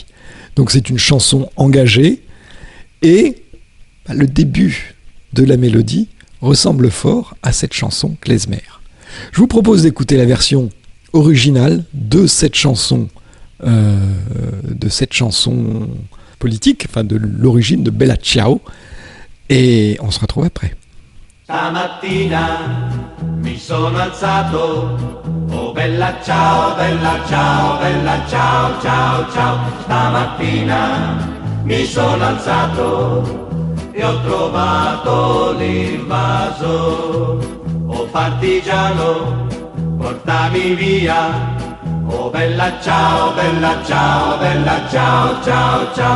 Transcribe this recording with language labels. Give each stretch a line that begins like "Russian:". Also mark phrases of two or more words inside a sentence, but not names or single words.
French: Donc c'est une chanson engagée et le début de la mélodie ressemble fort à cette chanson klezmer. Je vous propose d'écouter la version originale de cette chanson politique, enfin de l'origine de Bella Ciao, et on se retrouve après.
Italian: Stamattina mi sono alzato, oh bella ciao, bella ciao, bella ciao, ciao, ciao. Stamattina mi sono alzato e ho trovato l'invaso, oh partigiano, portami via, oh bella ciao, bella ciao, bella ciao, ciao, ciao.